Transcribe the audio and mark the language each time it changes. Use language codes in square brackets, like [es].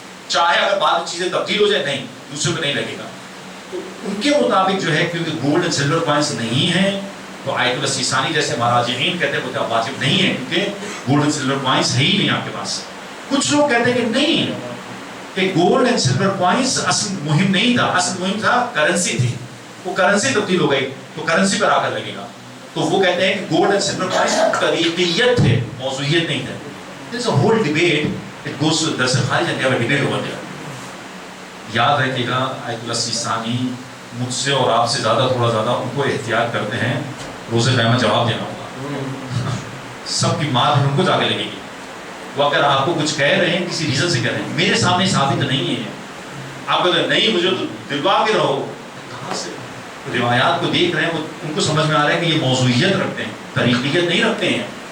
[hi] चाहे अगर बाद में चीज़ें तब्दील हो जाए, नहीं, दूसरे में नहीं लगेगा. तो उनके मुताबिक जो है, क्योंकि गोल्ड एंड सिल्वर कॉइन्स नहीं है, तो आयतुल्लाह सीसानी जैसे महाराजीन कहते हैं वो वाजिब नहीं है, क्योंकि गोल्ड एंड सिल्वर कॉइन्स है ही नहीं आपके पास. कुछ लोग कहते हैं कि नहीं, कि गोल्ड एंड सिल्वर कॉइन्स असल मुहिम नहीं था. असल मुहिम था करेंसी थी. वो करेंसी तब्दील हो गई तो करेंसी पर आकर लगेगा. तो वो कहते हैं कि गोल्ड एंड सिल्वर कॉइन्स तरीक़ियत थे, मौजूइयत नहीं थे. [en] There's a whole debate. It goes to the Kharij and they have a debate over there. [hi] याद रखिएगा, आयतुल्लाह सीसानी मुझसे और आपसे थोड़ा उनको एहतियात करते हैं. रोज़े क़यामत जवाब देना होगा. सबकी मार उनको जाके लगेगी. वो अगर आपको कुछ कह रहे हैं, किसी रीज़न से कह रहे हैं, मेरे सामने साबित नहीं है, आप कहते नहीं मुझे तो दिलवा के रहो, कहाँ से रिवायात को देख रहे हैं, उनको समझ में आ रहा है कि ये मौजूइयत रखते हैं, तरीक़ियत नहीं रखते हैं.